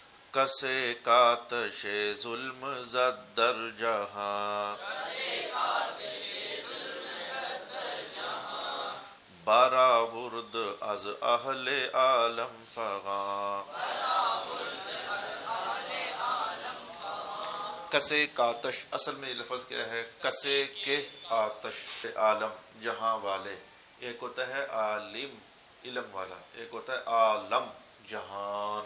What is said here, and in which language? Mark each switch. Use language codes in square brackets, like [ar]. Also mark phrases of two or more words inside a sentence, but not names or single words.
[fa] کسے کاتش ظلم زد در جہاں، برآورد از اہل عالم فغاں۔ کسے کاتش، [ur] اصل میں یہ لفظ کیا ہے؟ کسے کے آتش، عالم جہاں والے۔ ایک ہوتا ہے عالم علم والا، ایک ہوتا ہے عالم جہان۔